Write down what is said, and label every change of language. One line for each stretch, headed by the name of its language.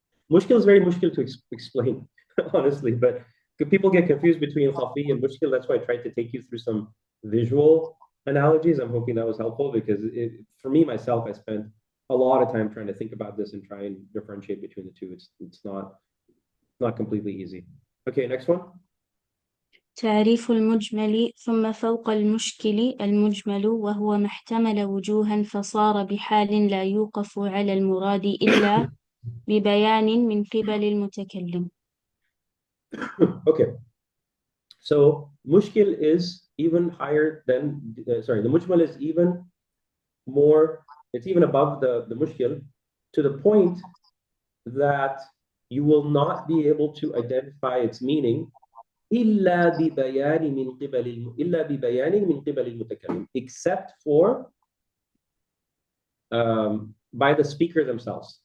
English: Mushkil is very mushkil to explain, honestly, but people get confused between khafi and mushkil. That's why I tried to take you through some visual analogies. I'm hoping that was helpful because for me, myself, I spent a lot of time trying to think about this and try and differentiate between the two. It's not completely easy. Okay, next one.
Arabic: تعريف المجمل ثم فوق المشكل المجمل وهو ما احتمل وجوها فصار بحال لا يوقف على المراد إلا ببيان من قبل المتكلم.
English: Okay. So mushkil is even higher than, sorry, the mujmal is even more, it's even above the mushkil, to the point that you will not be able to identify its meaning
Arabic: إلا ببيان من قبل المتكلم,
English: except for by the speaker themselves.